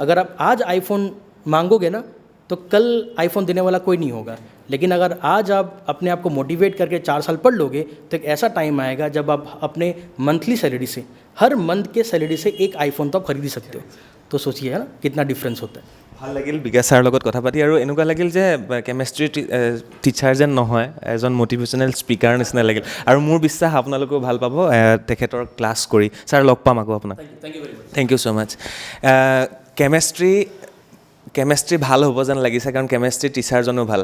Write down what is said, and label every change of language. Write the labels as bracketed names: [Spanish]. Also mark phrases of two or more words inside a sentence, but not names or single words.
[Hindi] अगर आप आज आईफोन मांगोगे ना तो कल आईफोन देने वाला कोई नहीं होगा। लेकिन अगर आज आप अपने आप को मोटिवेट करके 4 साल पढ़ लोगे तो एक ऐसा टाइम आएगा जब आप अपने [English] monthly salary [Hindi] से, हर मंथ के सैलरी से एक आईफोन तो आप खरीद सकते हो। तो सोचिए, है ना, कितना डिफरेंस होता है। [Assamese] ভাল লাগিল বিকাশ ছাৰৰ লগত কথা পাতি, আৰু এনেকুৱা লাগিল যে [English] chemistry teacher [Assamese] যেন নহয়, এজন [English] motivational speaker [Assamese] নিচিনা লাগিল। আৰু মোৰ বিশ্বাস আপোনালোকেও ভাল পাব তেখেতৰ ক্লাছ কৰি। ছাৰ লগ পাম আকৌ আপোনাক। [English] thank you so much. [Assamese] কেমেষ্ট্ৰি ভাল হ'ব যেন লাগিছে, কাৰণ কেমেষ্ট্ৰি টিচাৰজনো ভাল।